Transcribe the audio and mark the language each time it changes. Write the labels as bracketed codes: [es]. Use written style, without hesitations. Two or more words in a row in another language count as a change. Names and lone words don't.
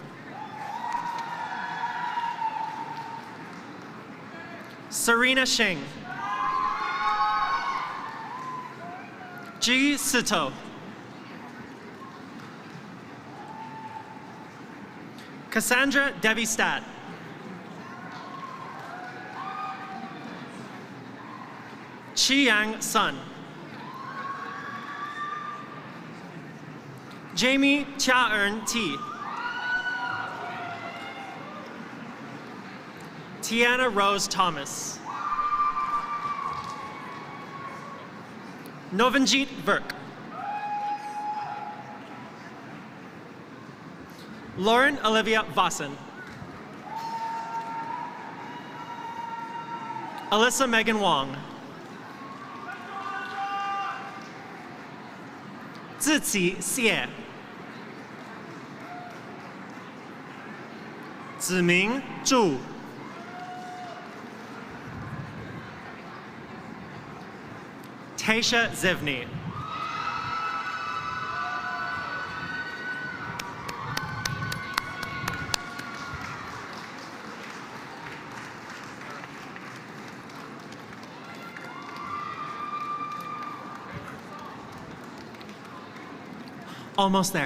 [en] Serena Shing. Ji Sito. Cassandra Debbie Stat. Chi-Yang Sun. Jamie Chia-Earn T. Tiana Rose Thomas. Novanjit Virk. Lauren Olivia Vossen. Alyssa Megan Wong. Ziqi Xie. Ziming Zhu. Tasha Zivny. Almost there.